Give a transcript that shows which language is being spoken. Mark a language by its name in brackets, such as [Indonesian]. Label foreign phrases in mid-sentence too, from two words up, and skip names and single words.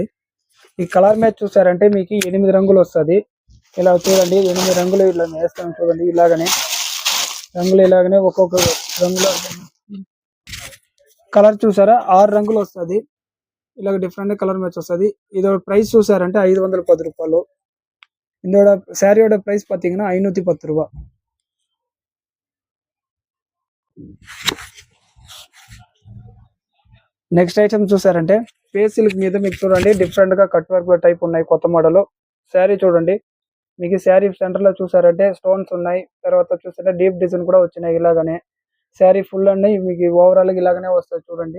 [Telugu] ఈ [English] colour match [Telugu] చూసారంటే మీకు 8 రంగులు వస్తుంది. ఇలా చూడండి, 8 రంగులు ఇలా వేస్తాం చూడండి. ఇలాగనే రంగులు ఇలాగనే ఒక్కొక్క రంగులో కలర్ చూసారా 6 రంగులు వస్తుంది. ఇలాగ [English] different colour match [Telugu] వస్తుంది. இதோட ప్రైస్ చూసారంటే 510 రూపాయలు. இதோட சாரியோட ప్రైస్ பாத்தீங்கன்னா 510 ரூபாய். [English] next item [Telugu] చూసారంటే [English] face silk [Telugu] మీద మీకు చూడండి డిఫరెంట్ గా [English] cut work type [Telugu] ఉన్నాయి కొత్త మోడల్. శారీ చూడండి, మీకు శారీ సెంటర్ లో చూసారంటే స్టోన్స్ ఉన్నాయి. తర్వాత చూసారంటే [English] deep design [Telugu] కూడా వచ్చినాయి. ఇలాగనే శారీ ఫుల్ అన్ని మీకు ఓవరాల్ ఇలాగనే వస్తుంది చూడండి.